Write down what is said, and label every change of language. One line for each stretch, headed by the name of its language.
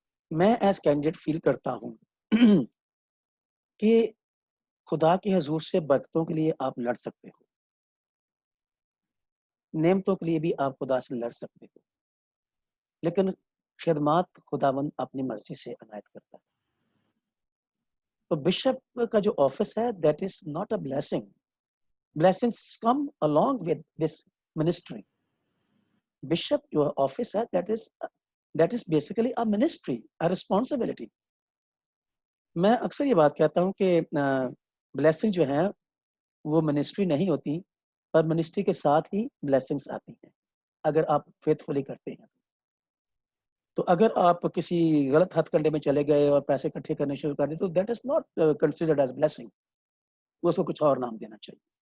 Urdu: میں as candidate فیل کرتا ہوں کہ خدا کے حضور سے برکتوں کے لیے آپ لڑ سکتے ہو، نعمتوں کے لیے بھی آپ خدا سے لڑ سکتے ہو، لیکن خدمات خداوند اپنی مرضی سے عنایت کرتا ہے. تو بشپ کا جو آفس ہے
English: That is not a blessing. blessings come along with this ministry.
Urdu: Bishop جو آفس ہے
English: that is basically a ministry, a responsibility.
Urdu: میں اکثر یہ بات کہتا ہوں کہ بلیسنگ جو ہے وہ منسٹری نہیں ہوتی، پر منسٹری کے ساتھ ہی بلیسنگس آتی ہیں اگر آپ فیتھفلی کرتے ہیں. تو اگر آپ کسی غلط ہتھ کنڈے میں چلے گئے اور پیسے اکٹھے کرنے شروع کر دیں تو
English: that is not considered as blessing,
Urdu: اس کو کچھ اور نام دینا چاہیے.